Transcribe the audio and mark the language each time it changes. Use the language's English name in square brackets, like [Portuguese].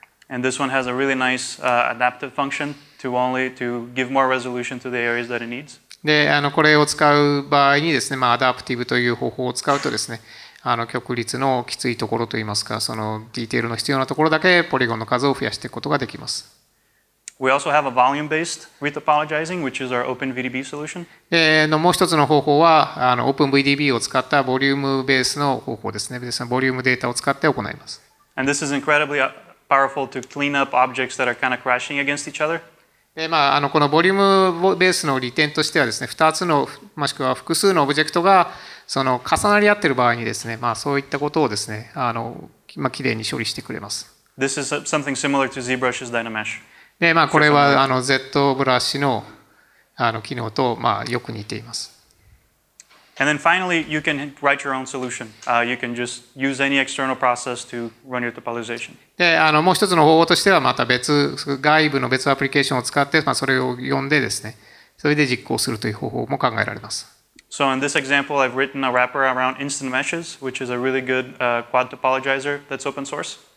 [English] And this one has a really nice adaptive function to give more resolution to the areas that it needs. [Japanese] で、これを使う場合にですね、アダプティブという方法を使うとですね、極率のきついところといいますか、そのディテールの必要なところだけポリゴンの数を増やしていくことができます。 [English] We also have a volume-based retopologizing, which is our OpenVDB solution. [Japanese] で、もう一つの方法はOpenVDB を使ったボリュームベースの方法ですね。ですのでボリュームデータを使って行います。 [English] And this is incredibly powerful to clean up objects that are kind of crashing against each other. [Japanese] で、このボリュームベースの利点としてはですね、2つのもしくは複数のオブジェクトがその重なり合っている場合にですね、そういったことをですね、きれいに処理してくれます。 [English] This is something similar to ZBrush's Dynamesh. [Japanese] で、これはZ ブラシの機能とよく似ています。 [English] And then finally, you can write your own solution. You can just use any external process to run your topalization. [Japanese] で、もう一つの方法としては、また外部の別アプリケーションを使って、それを読んでですね、それで実行するという方法も考えられます。 [English] So in this example, I've written a wrapper around instant meshes, which is a really good quad topologizer that's open source.